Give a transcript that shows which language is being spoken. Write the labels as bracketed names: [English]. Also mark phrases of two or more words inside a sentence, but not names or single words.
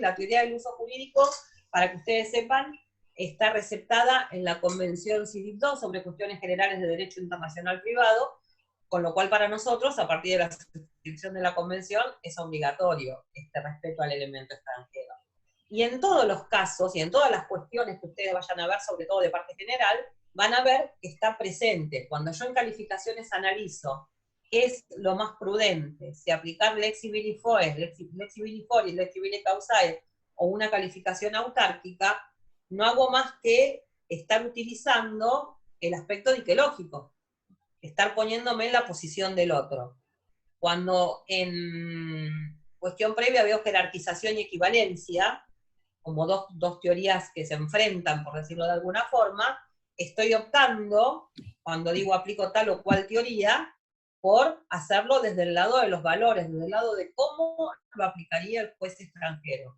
[Spanish] La teoría del uso jurídico, para que ustedes sepan, está receptada en la Convención CIDIP II sobre cuestiones generales de derecho internacional privado, con lo cual para nosotros, a partir de la suscripción de la Convención, es obligatorio este respeto al elemento extranjero. Y en todos los casos, y en todas las cuestiones que ustedes vayan a ver, sobre todo de parte general, van a ver que está presente. Cuando yo en calificaciones analizo qué es lo más prudente, si aplicar [Latin] lex civili foris, lex civili causae, [Spanish] o una calificación autárquica, no hago más que estar utilizando el aspecto diquelógico, estar poniéndome en la posición del otro. Cuando en cuestión previa veo jerarquización y equivalencia, como dos teorías que se enfrentan, por decirlo de alguna forma, estoy optando, cuando digo aplico tal o cual teoría, por hacerlo desde el lado de los valores, desde el lado de cómo lo aplicaría el juez extranjero.